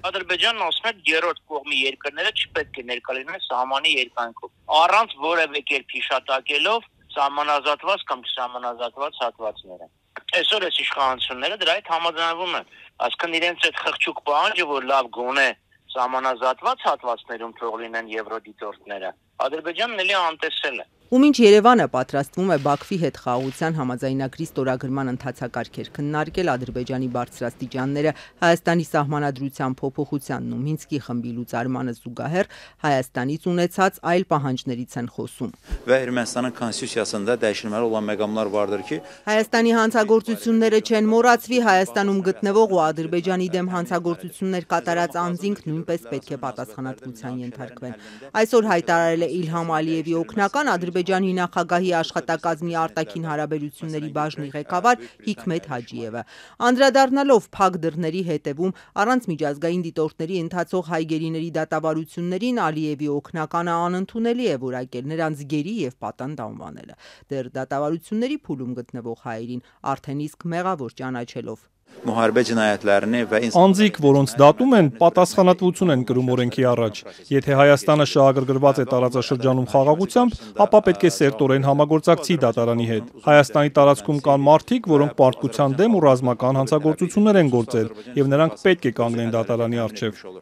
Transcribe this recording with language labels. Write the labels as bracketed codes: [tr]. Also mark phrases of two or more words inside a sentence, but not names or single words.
[hy] Ադրբեջանն ասում է, երրորդ կողմի երկրները չպետք է ներկա լինեն սահմանի երկայնքով, առանց որևէ կերպ հիշատակելով սահմանազատված կամ չսահմանազատված հատվածները։ Այսօր այս իշխանությունները դրա հետ համաձայնվում են, այսինքն իրենց այդ խղճուկ պահանջը, որ լավ գոնե սահմանազատված հատվածներում թող լինեն եվրոդիտորդները, Ադրբեջանն էլի անտեսել է։ Ու մինչ Երևանը պատրաստվում է Բաքվի հետ խաղաղության համաձայնագրի ստորագրման ընթացակարգեր քննարկել, Ադրբեջանի բարձրաստիճանները Հայաստանի սահմանադրության փոփոխությանն ու Մինսկի խմբի լուծարմանը զուգահեռ Հայաստանից ունեցած այլ պահանջներից են խոսում։ [az] Və Ermənistanın konstitusiyasında dəyişilməli olan məqamlar vardır ki, [hy] Հայաստանի հանցագործությունները չեն մոռացվի, Հայաստանում գտնվող ու Ադրբեջանի դեմ հանցագործություններ կատարած անձինք նույնպես պետք է պատասխանատվության ենթարկվեն։ Այսօր հայտարարել է Իլհամ Ալիևի օգնական Ադրբեջանի նախագահի աշխատակազմի արտաքին հարաբերությունների բաժնի ղեկավար Հիկմետ Հաջիևը։ Անդրադառնալով փակ դռների հետևում առանց միջազգային դիտորդների ընթացող հայ գերիների դատավարություններին Ալիևի օգնականը անընդունելի է որակել նրանց գերի և պատանդ անվանելը։ Դեռ դատավարությունների փուլում գտնվող հայերին արդեն իսկ մեղավոր ճանաչելով։ [az] müharibə cinayətlərini və [hy] Անձիկ, որոնց դատում են, պատասխանատվություն են կրում օրենքի առաջ։ Եթե Հայաստանը շահագրգռված է տարածաշրջանում խաղաղությամբ, ապա պետք է սերտորեն համագործակցի դատարանի հետ։ Հայաստանի տարածքում կան մարդիկ, որոնք պարտության դեմ ու ռազմական հանցագործություններ են գործել, և նրանք պետք է կանգնեն դատարանի առջև։